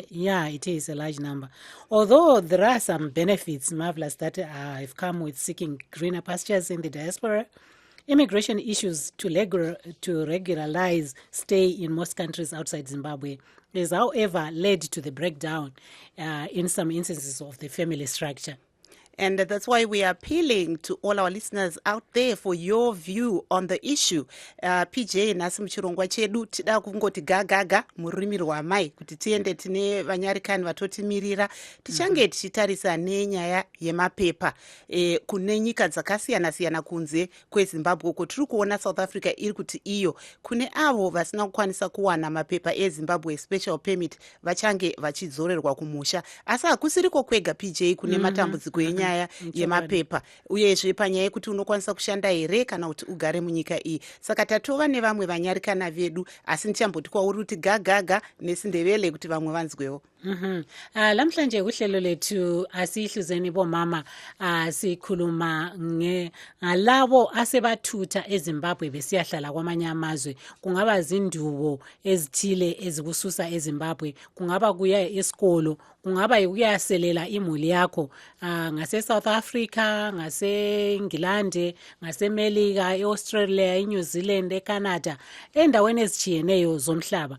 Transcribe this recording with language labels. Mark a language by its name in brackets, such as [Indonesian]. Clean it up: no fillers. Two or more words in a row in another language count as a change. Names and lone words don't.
[English] Yeah, it is a large number. Although there are some benefits, Marvelous, that have come with seeking greener pastures in the diaspora, immigration issues to regularize stay in most countries outside Zimbabwe has, however, led to the breakdown in some instances of the family structure. And that's why we are appealing to all our listeners out there for your view on the issue. [Shona] PJ, nasi muchirongwa chedu tida kungoti gagaga mururimi rwamai kuti tiende tine vanyarikani vatotimirira tichange tichitarisa nenyaya yemapepa kune nyika dzakasiyana siyana kunze kweZimbabwe uko tiri kuona South Africa iri kuti iyo kune avo vasina kukwanisa kuwana mapepa eZimbabwe [English] special permit [Shona] vachange vachidzorerwa kumusha. Asi hakusiriko kwega PJ kune matambudziko enyaya yemapepa uyezve panyaya yekuti unokwanisa kushanda here kana kuti ugare munyika iyi. Saka tatova nevamwe vanyarikana vedu asi ndichamboti kwauri kuti gagaga nesindebele kuti vamwe vanzwewo. [North Ndebele] Lamhlanje kuhlelo lethu asihluzeni bomama sikhuluma ngalabo asebathutha eZimbabwe besiyahlala kwamanye amazwe. Kungaba zindubo ezithile ezikususa eZimbabwe, kungaba kuya esikolo, kungaba ukuyaselela imuli yakho ngase South Africa, ngase England, ngase Melika, eAustralia, eNew Zealand, eCanada, endaweni ezijiyeneyo zomhlaba.